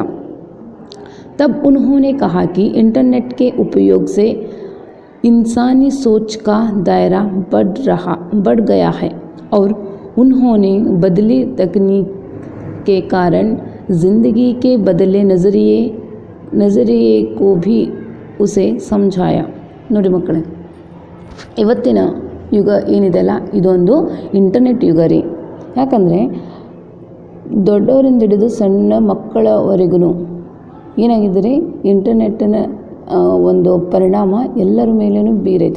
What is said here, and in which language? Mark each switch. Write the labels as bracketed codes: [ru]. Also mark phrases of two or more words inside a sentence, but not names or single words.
[hi] तब उन्होंने कहा कि इंटरनेट के उपयोग से इंसानी सोच का दायरा बढ़ गया है और उन्होंने बदली तकनीक के कारण ज़िंदगी के बदले नज़रिए को भी उसे समझाया। [kn] ನೋಡಿ ಮಕ್ಕಳೇ, ಇವತ್ತಿನ ಯುಗ ಏನಿದೆಯಲ್ಲ ಇದೊಂದು ಇಂಟರ್ನೆಟ್ ಯುಗ ರೀ. ಯಾಕಂದರೆ ದೊಡ್ಡವರಿಂದ ಹಿಡಿದು ಸಣ್ಣ ಮಕ್ಕಳವರೆಗೂ ಏನಾಗಿದ್ದರೆ ಇಂಟರ್ನೆಟ್ಟಿನ ಒಂದು ಪರಿಣಾಮ ಎಲ್ಲರ ಮೇಲೂ ಬೀರೈತೆ.